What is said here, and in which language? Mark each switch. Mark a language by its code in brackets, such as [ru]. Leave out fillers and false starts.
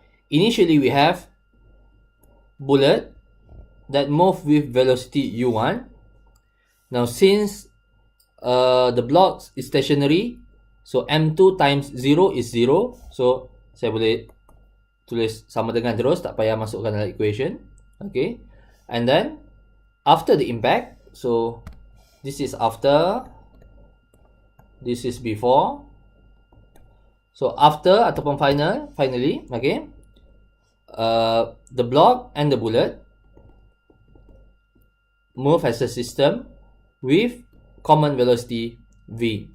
[en] Initially, we have bullet that move with velocity u1. Now, since the block is stationary, so m2 times 0 is 0. [ms] So, saya boleh tulis sama dengan terus, tak payah masukkan dalam equation. [en] Okay. And then, after the impact, so this is after, this is before. So, after ataupun finally, okay, the block and the bullet move as a system with common velocity v.